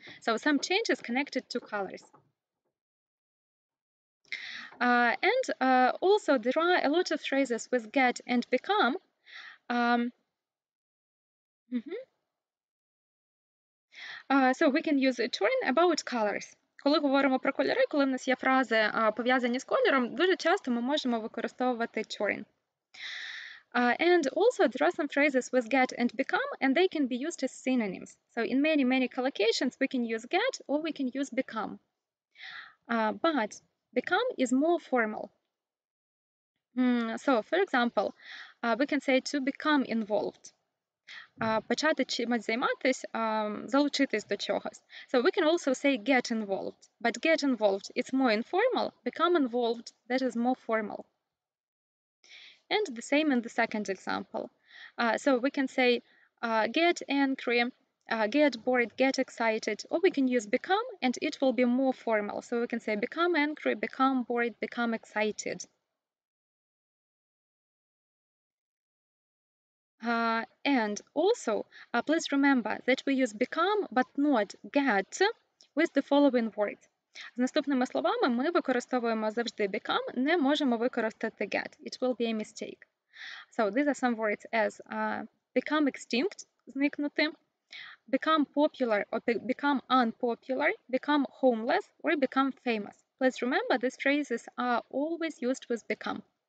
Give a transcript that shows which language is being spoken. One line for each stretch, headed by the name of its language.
English: So some changes connected to colors. And also there are a lot of phrases with get and become. So we can use turn about colors.
Ukrainian: Коли говоримо про кольори, коли в нас є фрази пов'язані з кольором, дуже часто ми можемо використовувати turn.
English: And also there are some phrases with get and become, and they can be used as synonyms. So in many, many collocations, we can use get or we can use become. But become is more formal. So, for example, we can say to become involved.
Ukrainian: Почати чимось займатись, залучитись до чогось.
English: So we can also say get involved. But get involved, it's more informal. Become involved, that is more formal. And the same in the second example. So we can say get angry, get bored, get excited, or we can use become and it will be more formal. So we can say become angry, become bored, become excited. And also, please remember that we use become but not get with the following words.
Ukrainian: З наступними словами ми використовуємо завжди become, не можемо використати get.
English: It will be a mistake. So these are some words as become extinct, зникнути, become popular or become unpopular, become homeless, or become famous. Please remember these phrases are always used with become.